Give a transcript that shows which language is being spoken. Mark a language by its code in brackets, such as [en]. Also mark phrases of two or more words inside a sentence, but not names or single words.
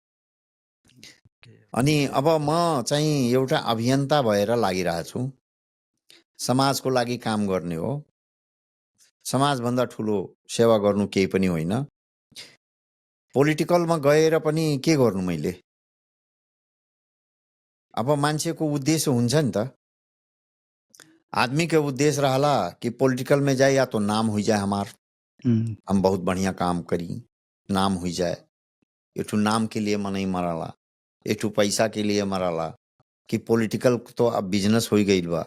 [ne] अनि अब म चाहिँ एउटा अभियन्ता भएर लागिरहेको छु। समाजको लागि काम गर्ने हो। समाजभन्दा ठुलो सेवा गर्नु केही पनि होइन। पोलिटिकलमा गएर पनि के गर्नु मैले? अब मान्छेको उद्देश्य हुन्छ नि त। [bho] आदमी के उद्देश्य रहला कि पॉलिटिकल में जाए या तो नाम हो जाए हमार, हम्म, हम बहुत बढ़िया काम करी, नाम हो जाए। एठू नाम के लिए मन नहीं मरला, एठू पैसा के लिए मरला कि पॉलिटिकल तो अब बिजनेस हो गई बा।